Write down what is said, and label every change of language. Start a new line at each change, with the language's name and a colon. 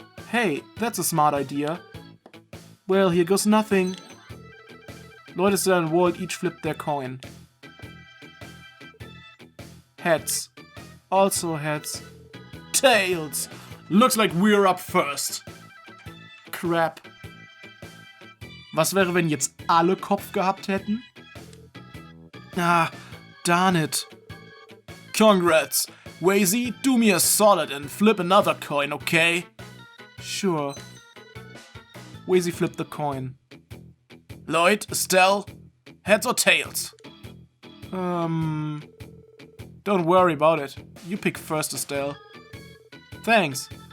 English: Hey, that's a smart idea. Well, here goes nothing. Lloyd, Estelle, and Walt each flip their coin. Heads. Also heads. Tails. Looks like we're up first. Crap.
German: Was wäre, wenn jetzt alle Kopf gehabt hätten?
English: Ah, darn it. Congrats. Wazy, do me a solid and flip another coin, okay? Sure. Wazy flipped the coin. Lloyd, Stelle, heads or tails? Don't worry about it. You pick first, Stelle. Thanks.